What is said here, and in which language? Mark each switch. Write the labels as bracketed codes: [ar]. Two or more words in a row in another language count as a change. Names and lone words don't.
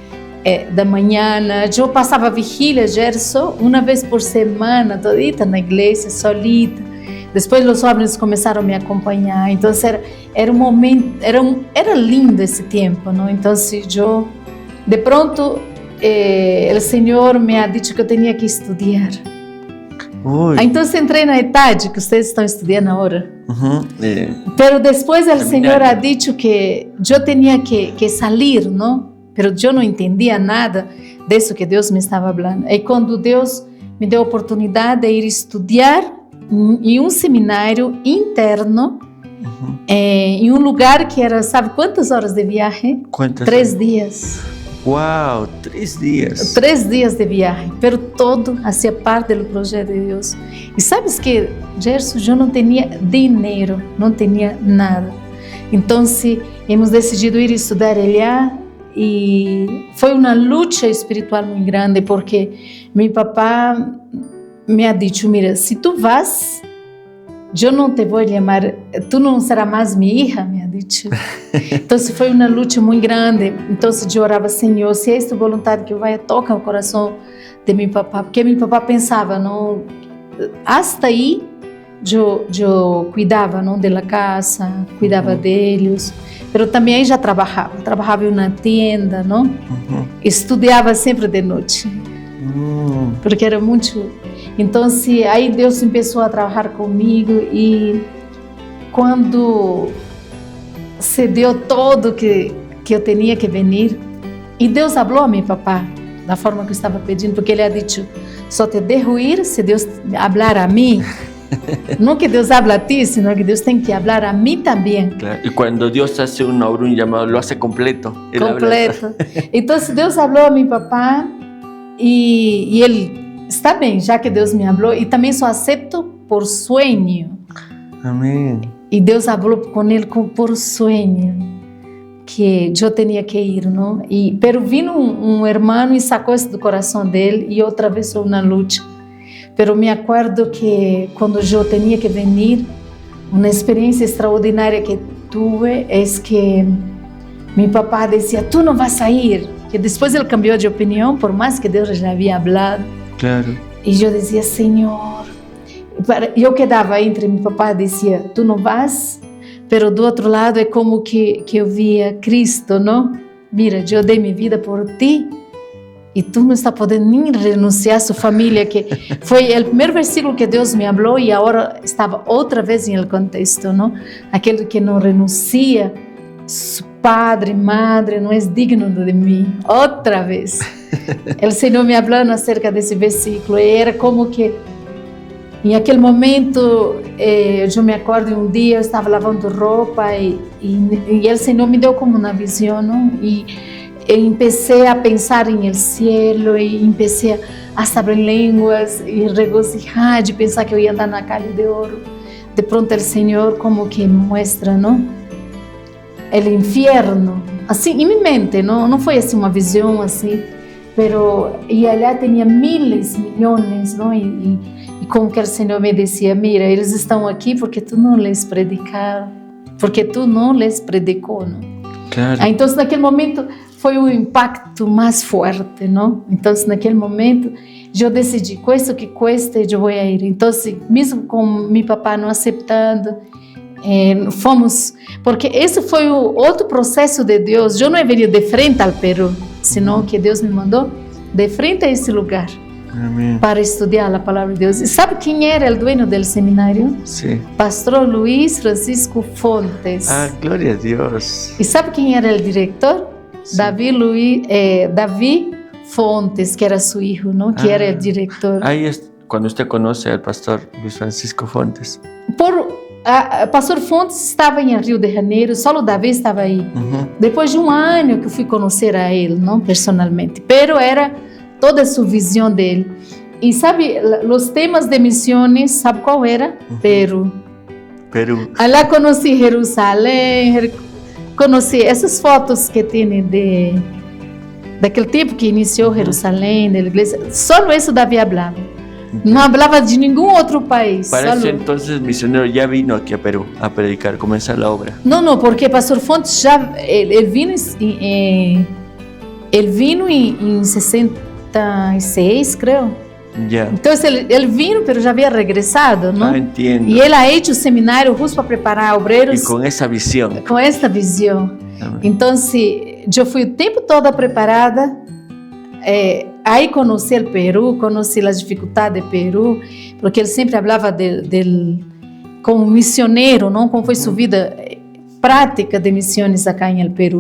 [pt] Eu passava vigília, Gerson, uma vez por semana, todita na igreja, solita. Depois os jovens começaram a me acompanhar, então era um momento, era lindo esse tempo, não? Então eu, de pronto, o Senhor [es] me ha dicho [pt] que eu tinha que estudar. Então entrei na idade que vocês estão estudando agora. Pero depois o Senhor [es] ha dicho [pt] que eu tinha que sair, não? Pero eu não entendia nada disso que Deus me estava falando. E quando Deus me deu a oportunidade de ir estudar em um seminário interno, em um lugar que era, sabe quantas horas de viagem? 3 dias. Uau, 3 dias. 3 dias de viagem, pero todo fazia parte do projeto de Deus. E sabes que, Gerson, eu não tinha dinheiro, não tinha nada. Então, [es] hemos decidido [pt] ir estudar allá e foi uma luta espiritual muito grande, porque meu papá [es] me ha dicho, mira, [pt] se [es] tu vas, [pt] eu não te vou chamar, tu não serás mais minha hija, [es] me ha dicho. [pt] Então foi uma luta muito grande. Então eu orava, Senhor, se é esta vontade que eu vá, toca o coração de meu papá, porque meu papá pensava, não, hasta aí eu cuidava, não, da casa, cuidava deles, mas também já trabalhava em uma tenda, não? Estudava sempre de noite, porque era muito. Então, aí Deus começou a trabalhar comigo e quando se deu todo que eu tinha que vir, E Deus falou a meu papá da forma que eu estava pedindo, porque ele [es] ha dicho, [pt] só [es] te dejo [pt] ir se Deus hablar a mim. Não que Deus [es] habla a ti, sino que [pt] Deus tem que hablar a mim também. Claro. [es] Y cuando Dios hace una obra, un llamado, lo hace completo. Él Completo. [pt] Então, Deus falou a meu papá e ele está bem, já que Deus me falou, e também só aceito por sonho. [es] Amén. [pt] E Deus falou com ele por sonho que eu tinha que ir, não? [es] Pero vino [pt] um irmão e sacou isso do coração dele e outra vez foi uma luta. Pero me acordo que quando eu tinha que vir, uma experiência extraordinária que tive é que meu papá dizia, tu não vas sair. Que depois ele cambiou de opinião, por mais que Deus já havia falado. Claro. E eu dizia, Senhor. Eu quedava entre meu papá dizia, tu não vas? Pero do outro lado é como que eu via Cristo, não? Mira, eu dei minha vida por ti e tu não está podendo nem renunciar a sua família, que foi o primeiro versículo que Deus me falou e agora estava outra vez em [es] el contexto, [pt] não? Aquele que não renuncia, seu [es] padre, madre, [pt] não é digno de mim. Outra vez. O Senhor me falando acerca desse versículo e era como que em aquele momento, eu me acordo um dia, eu estava lavando roupa e o Senhor me deu como uma visão, não? E comecei a pensar em [es] el cielo [pt] e comecei a saber línguas e regocijar de pensar que eu ia andar na calha de ouro. De pronto, o Senhor como que me mostra, não? O inferno, assim, em minha mente, não foi assim uma visão assim, pero e allá tinha miles, milhões, não? E como que o Senhor me dizia, mira, eles estão aqui porque tu não lhes predicaram, porque tu não lhes predicou, não? Claro. Então, naquele momento, foi um impacto mais forte, não? Então, naquele momento, eu decidi, [es] cuesta o que cuesta, [pt] eu vou ir. Então, mesmo com meu papá não aceitando, fomos, porque esse foi o outro processo de Deus. Eu não veria de frente ao Peru, senão que Deus me mandou de frente a esse lugar. [es] Amén. [pt] Para estudar a palavra de Deus. E sabe quem era o dueño do seminário? [es] Sí. Pastor Luis Francisco Fontes. Ah, gloria a Dios. [pt] E sabe quem era o diretor? [es] Sí. [pt] David Fontes, que era seu filho, não? Que era o diretor. [es] Ahí es cuando usted conoce al pastor Luis Francisco Fontes. [pt] Pastor Fontes estava em Rio de Janeiro, só o Davi estava aí. Depois de um ano que eu fui conhecer a ele, não personalmente, pero era toda a sua visão dele. E sabe, os temas de missões, sabe qual era? Peru. Lá conheci Jerusalém, conheci essas fotos que tem daquele tempo que iniciou Jerusalém, da igreja. Só isso Davi falava. Não falava de nenhum outro país. [es] Para ese entonces el misionero ya vino aquí a Perú a predicar, comenzar la obra. [pt] Não, porque Pastor Fontes já ele vino em 66, creio. [es] Ya. [pt] Então ele vino, mas já havia regressado, não? [es] Ah, entiendo. [pt] E ele [es] ha hecho [pt] o seminário justo para preparar obreiros. [es] Y con esa visión. [pt] Com esta visão. Então, eu fui o tempo todo preparada. Aí conheci o Peru, conheci as dificuldades do Peru, porque ele sempre falava como missioneiro, não? Como foi sua vida prática de missões acá em el Peru.